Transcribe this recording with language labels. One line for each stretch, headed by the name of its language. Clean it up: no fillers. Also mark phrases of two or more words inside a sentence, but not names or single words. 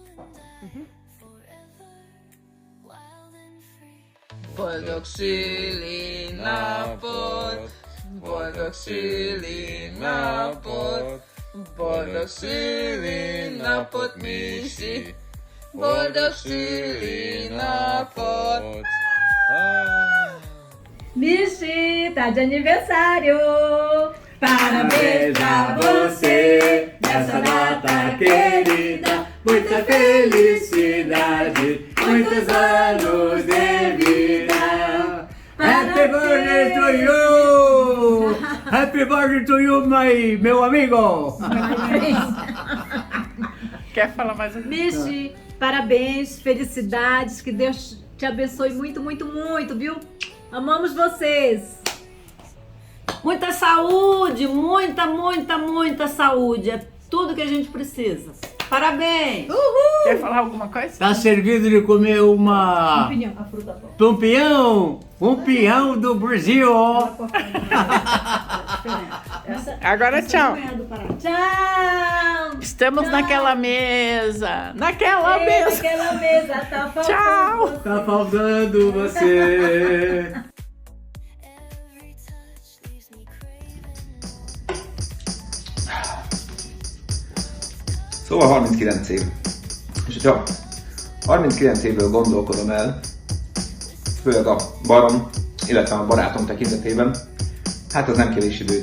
Hungarian: Boldog szülinapot! Boldog szülinapot! Boldog szülinapot, Misi! Boldog szülinapot!
Portuguese: Michi, tá de aniversário! Parabéns pra você nessa data querida, muita felicidade, muitos anos de vida.
English: Happy birthday to you! Happy birthday to you,
Portuguese: meu amigo! Quer falar mais um? Michi, parabéns, felicidades, que Deus te abençoe muito, muito, muito, viu? Amamos vocês. Muita saúde, muita saúde. É tudo que a gente precisa. Parabéns! Uhul! Quer falar alguma coisa? Tá servido de comer uma... Pinhão, a fruta boa. Um pinhão do Brasil. Agora tchau. Tchau! Estamos naquela mesa. Naquela mesa. Naquela mesa, tá faltando. Tchau. Tá faltando você.
Hungarian: Szóval 39 év. És hogyha 39 évvel gondolkodom el, főleg a barom, illetve a barátom tekintetében, hát az nem kevés idő.